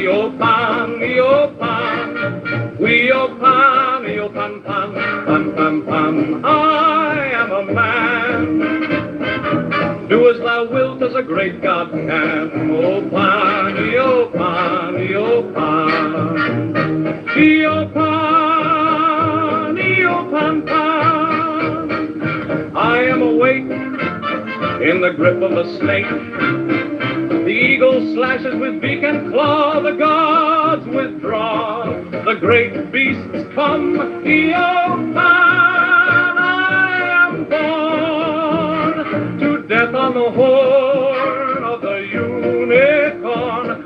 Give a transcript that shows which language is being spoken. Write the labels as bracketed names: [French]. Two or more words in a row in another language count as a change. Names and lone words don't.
[English] O pan, o pan, we o pan, pan, pan, pan, pan, pan. I am a man. Do as thou wilt, as a great God can. O pan, o pan, o pan, o pan, o pan, pan. I am awake in the grip of a snake. The eagle slashes with beak and claw. The gods withdraw. The great beasts come. Eopan, I am born to death on the horn of the unicorn.